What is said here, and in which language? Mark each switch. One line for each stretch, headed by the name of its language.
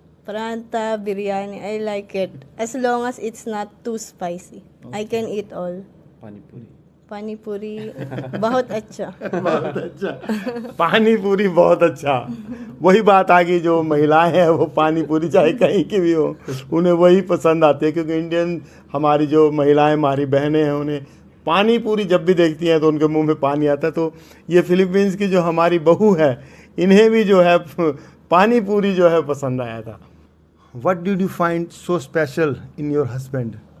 English: Paranta, biryani, I like it. As long as it's not too spicy. I can eat all. Pani puri.
Hindi: पानी पूरी बहुत अच्छा। बहुत अच्छा, पानी पूरी बहुत अच्छा। वही बात आ गई, जो महिलाएं हैं वो पानी पूरी चाहे कहीं की भी हो उन्हें वही पसंद आती है, क्योंकि इंडियन हमारी जो महिलाएं, हमारी बहनें हैं, उन्हें पानी पूरी जब भी देखती हैं तो उनके मुंह में पानी आता है। तो ये फिलीपींस की जो हमारी बहू है, इन्हें भी जो है पानी पूरी जो है पसंद आया था।
English: What did you find so special in your husband?